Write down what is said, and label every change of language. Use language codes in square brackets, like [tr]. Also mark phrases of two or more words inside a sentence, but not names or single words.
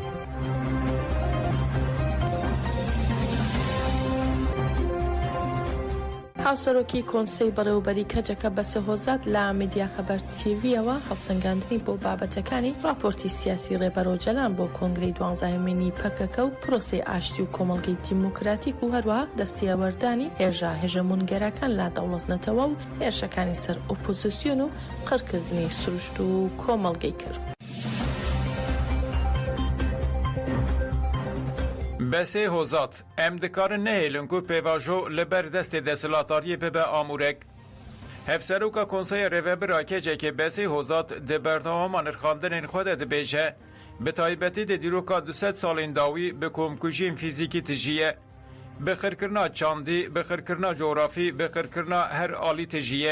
[ckb] هاوسەرۆکی کۆنسەی بەڕێوەبەری کەجەکە بە سەهۆزات لە میدیا خەبەر تیڤیەوە هەڵسەنگاندنی بۆ بابەتەکانی راپۆرتی سیاسی ڕێبەرۆجەلان بۆ کۆنگرەی 12مینی پەکەکە و پرۆسەی ئاشتی و کۆمەڵگەی دیموکراتیک و هەروەها دەستیەوەردانی هێژە هێژەمونگەرەکان لا دەوڵەتنەتەوە و هێرشەکانی سەر ئۆپۆزیسیۆن و قڕکردنی سروشت و کۆمەڵگەی کرد. [ku] بەسێ هۆزات ئەم دikarin nehêlin ku pêvajo li ber destê deshilatdariyê bibe amûrek. Hevserûka Konseya Rêvebira Kecekê Besê Hozat di berdewama nirxandinên xwe de dibêje, bi taybetî di dîroka 200 salên dawî bi komkujiyên fîzîkî tijiye, bi xirkirina çandî, bi xirkirina coğrafî, bi xirkirina her alî tijiye.